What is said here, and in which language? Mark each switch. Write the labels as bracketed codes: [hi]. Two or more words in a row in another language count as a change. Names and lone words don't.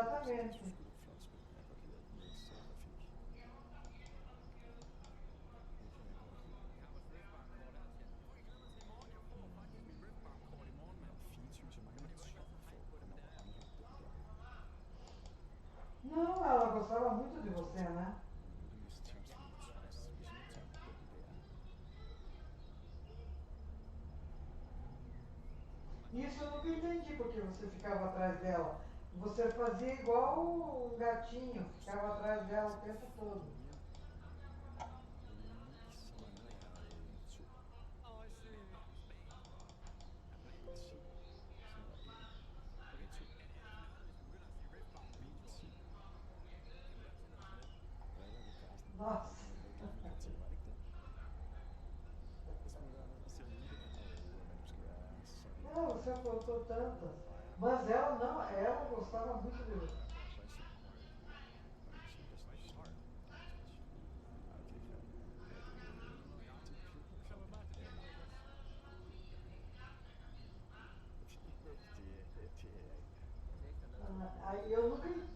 [pt] Exatamente. [da] Flot spil. Jeg kan godt lide alt med grafik. Det kan jeg godt lide. 24, så mangler 12 for at nå at unlock den der. [pt] Não, ela gostava muito de você, né? [da] Muligvis Teams Trust, hvis jeg nu tager den der. [pt] Isso eu nunca entendi porque você ficava atrás dela. Você fazia igual um gatinho, ficava atrás dela o tempo todo. [da] 9, så mangler jeg 2. 10. Så er der 1. Okay, 2. 9, 10. Driller ved Karsten. [pt] Nossa. [da] Det var et til, var det ikke det? Jeg smutter ned og ser lige men du skal være sådan. [pt] Não, você apontou tantas. Mas ela não, ela gostava muito de você. Aí eu nunca.